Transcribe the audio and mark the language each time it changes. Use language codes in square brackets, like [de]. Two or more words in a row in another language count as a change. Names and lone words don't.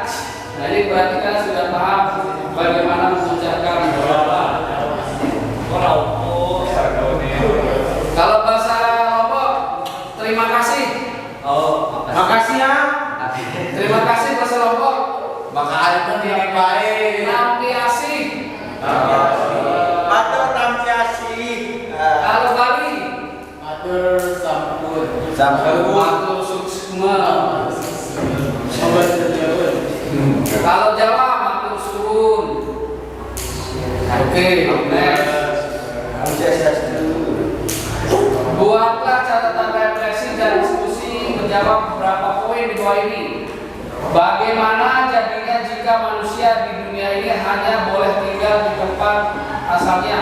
[id] Nah ini berarti kan sudah paham bagaimana mengucapkan kalau bahasa Lombok terima kasih. Makasih ya. Terima kasih bahasa Lombok. Maka yang baik. Nampiasi. Atau tampiasi. Kalau Bali [ban] Matur sampun. Matur suksma. [id] Kalau Jawa [jv] matur suwun. [id] Oke, next. Buatlah catatan refleksi dan diskusi menjawab beberapa poin di bawah ini. Bagaimana jadinya jika manusia di dunia ini hanya boleh tinggal di tempat asalnya?